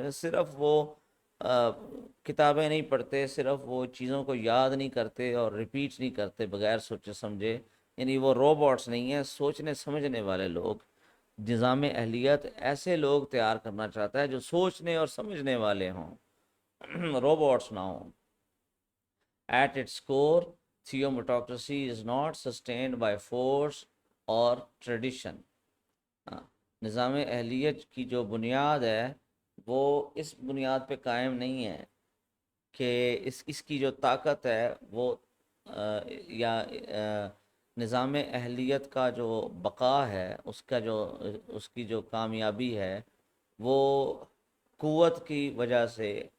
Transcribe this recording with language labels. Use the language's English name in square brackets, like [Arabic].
[Urdu] صرف وہ کتابیں نہیں پڑھتے، صرف وہ چیزوں کو یاد نہیں کرتے اور ریپیٹ نہیں کرتے بغیر سوچے سمجھے. یعنی وہ روبوٹس نہیں ہیں، سوچنے سمجھنے والے لوگ. نظام اہلیت ایسے لوگ تیار کرنا چاہتا ہے جو سوچنے اور سمجھنے والے ہوں، روبوٹس نہ ہوں. [English] At its core, theometocracy is not sustained by force or tradition. [Urdu] نظام اہلیت کی جو بنیاد ہے وہ اس بنیاد پہ قائم نہیں ہے کہ اس کی جو طاقت ہے وہ یا نظام اہلیت کا جو بقا ہے، اس کا جو اس کی جو کامیابی ہے، وہ قوت کی وجہ سے